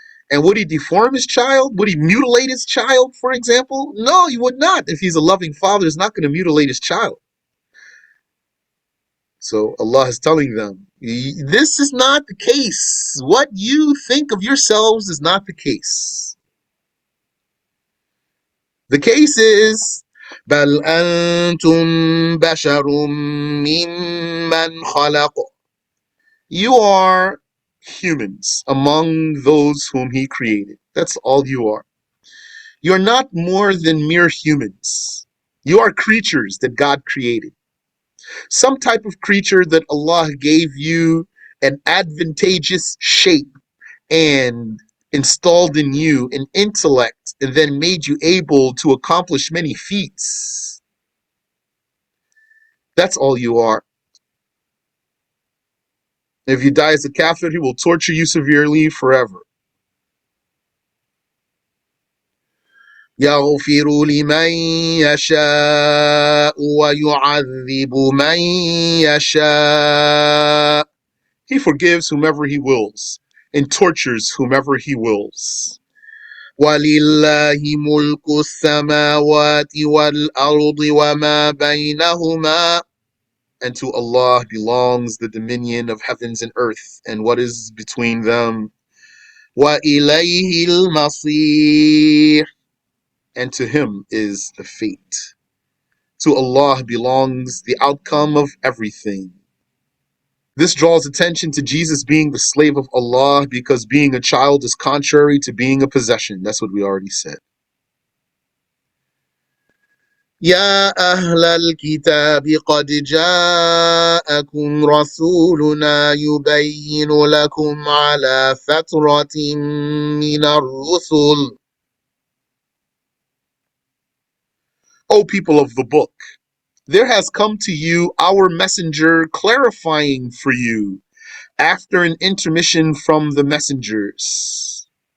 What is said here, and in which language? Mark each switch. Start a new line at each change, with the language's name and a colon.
English: And would he deform his child? Would he mutilate his child, for example? No, he would not. If he's a loving father, he's not going to mutilate his child. So Allah is telling them, this is not the case. What you think of yourselves is not the case. The case is,
Arabic: بَلْ أَنْتُمْ بَشَرٌ مِّمَّنْ خَلَقَ.
English: You are humans among those whom He created. That's all you are. You're not more than mere humans. You are creatures that God created. Some type of creature that Allah gave you an advantageous shape and installed in you an intellect and then made you able to accomplish many feats. That's all you are. If you die as a kafir, He will torture you severely forever.
Arabic: يغفر لمن يشاء ويعذب من يشاء.
English: He forgives whomever He wills and tortures whomever He wills.
Arabic: وَلِلَّهِ مُلْكُ السَّمَاوَاتِ وَالْأَرْضِ وَمَا بَيْنَهُمَا.
English: And to Allah belongs the dominion of heavens and earth and what is between them.
Arabic: وَإِلَيْهِ الْمَصِيرُ.
English: And to Him is the fate. To Allah belongs the outcome of everything. This draws attention to Jesus being the slave of Allah because being a child is contrary to being a possession. That's what we already said.
Arabic: يا أهل الكتاب قد جاءكم رسولنا يبين لكم على فترة من الرسل.
English: O people of the book, there has come to you our messenger clarifying for you after an intermission from the messengers.